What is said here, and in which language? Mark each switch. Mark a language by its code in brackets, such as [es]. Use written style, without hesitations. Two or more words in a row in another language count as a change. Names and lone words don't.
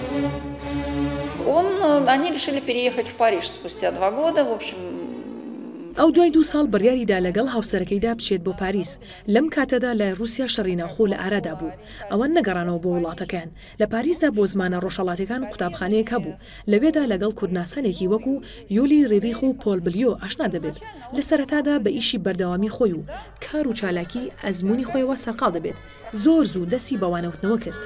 [ru] Они решили переехать в Париж спустя 2 года. В общем, [ckb] ئەو دوای 2 ساڵ بڕیاریدا لەگەڵ هاوسەرەکەیدا بچێت بۆ پاریس. لەم کاتەدا لە رووسیا شەڕی ناوخۆ لە ئارادا بوو. ئەوان نەگەڕانەوە بۆ وڵاتەکان. لە پاریسدا بۆ زمانە ڕۆژهەڵاتەکان قوتابخانەیەک هەبوو. لەوێدا لەگەڵ کورتناسانێکی وەکو یۆلی ڕێریخ و پۆل بلیۆ ئاشنا دەبێت. لە سەرەتادا بە ئیشی بەردەوامی خۆی و کار و چالاکی ئەزمموی خۆیەوە سەرقاڵ دەبێت. زۆر زوو دەستی بەوانەوتنەوە کرد.